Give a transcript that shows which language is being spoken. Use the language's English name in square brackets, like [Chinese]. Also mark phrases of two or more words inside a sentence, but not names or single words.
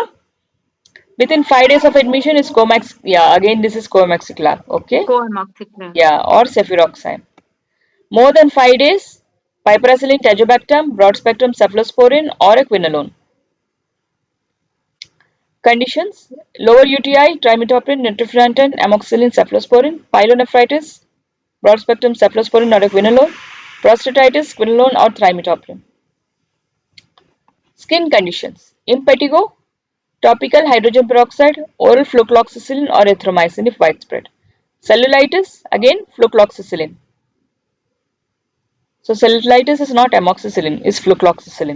[English] Within 5 days of admission is Comax. Yeah, again this is Comaxiclav. Okay. Co-amoxicillin. Yeah, or cefuroxime. More than 5 days, piperacillin, tazobactam, broad spectrum cephalosporin, or a quinolone. Conditions: lower UTI, trimethoprim, nitrofurantoin, amoxicillin, cephalosporin, pyelonephritis, broad spectrum cephalosporin or a quinolone, prostatitis, quinolone or trimethoprim. Skin conditions: impetigo, topical hydrogen peroxide, oral flucloxacillin or erythromycin if widespread. Cellulitis, again flucloxacillin. So cellulitis is not amoxicillin, is flucloxacillin.